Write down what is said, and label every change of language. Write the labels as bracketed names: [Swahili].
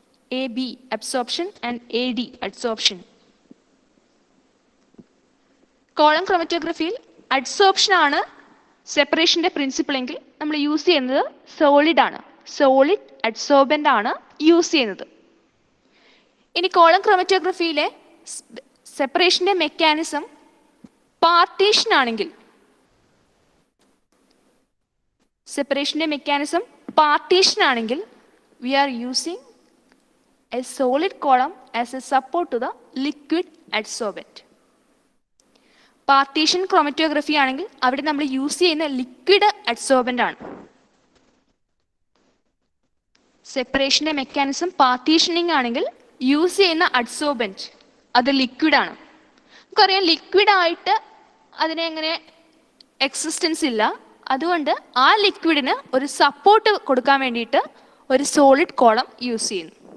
[English] AB absorption and AD adsorption. [Malayalam] Column ക്രോമറ്റോഗ്രഫിയിൽ adsorption ആണ് സെപ്പറേഷന്റെ principle എങ്കിൽ നമ്മൾ യൂസ് ചെയ്യുന്നത് സോളിഡ് ആണ്, സോളിഡ് അഡ്സോർബൻ്റ് ആണ് യൂസ് ചെയ്യുന്നത്. ഇനി കോളം ക്രോമറ്റോഗ്രഫിയിലെ സെപ്പറേഷന്റെ മെക്കാനിസം പാർട്ടീഷൻ ആണെങ്കിൽ, [English] സെപ്പറേഷന്റെ mechanism partition ആണെങ്കിൽ we are using a solid column as a support to the liquid adsorbent. [Malayalam] Partition chromatography ആണെങ്കിൽ അവിടെ നമ്മൾ യൂസ് ചെയ്യുന്ന ലിക്വിഡ് അഡ്സോർബൻ്റ് ആണ്. സെപ്പറേഷന്റെ മെക്കാനിസം പാർട്ടീഷനിങ് ആണെങ്കിൽ യൂസ് ചെയ്യുന്ന അഡ്സോർബൻറ്റ് അത് ലിക്വിഡ് ആണ്. നമുക്കറിയാം ലിക്വിഡ് ആയിട്ട് അതിനെ എങ്ങനെ എക്സിസ്റ്റൻസ് ഇല്ല, അതുകൊണ്ട് ആ ലിക്വിഡിന് ഒരു സപ്പോർട്ട് കൊടുക്കാൻ വേണ്ടിയിട്ട് ഒരു സോളിഡ് കോളം യൂസ് ചെയ്യുന്നു.